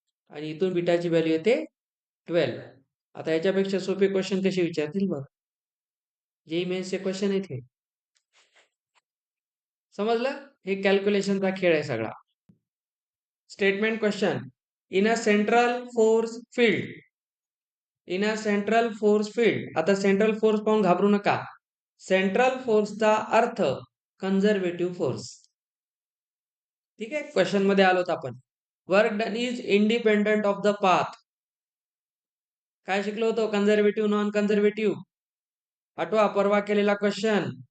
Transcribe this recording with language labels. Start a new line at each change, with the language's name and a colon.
Marathi: आणि इथून बीटाची व्हॅल्यू येते 12. आता याच्यापेक्षा सोपे क्वेश्चन कसे विचारतील बघ. जेई मेन्सचे क्वेश्चन आहेत हे. समजलं? हे कॅल्क्युलेशनचा खेळ आहे सगळा. Statement question.
English: In a central force field. In a central force field.
Marathi: आता सेंट्रल फोर्स पाहून घाबरू नका. सेंट्रल फोर्सचा अर्थ कन्झर्वेटिव्ह फोर्स. ठीक आहे, क्वेश्चन मध्ये आलोत आपण.
English: Work done is independent of the path.
Marathi: काय शिकलो होतो? Conservative, non conservative. आठवा परवा केलेला क्वेश्चन.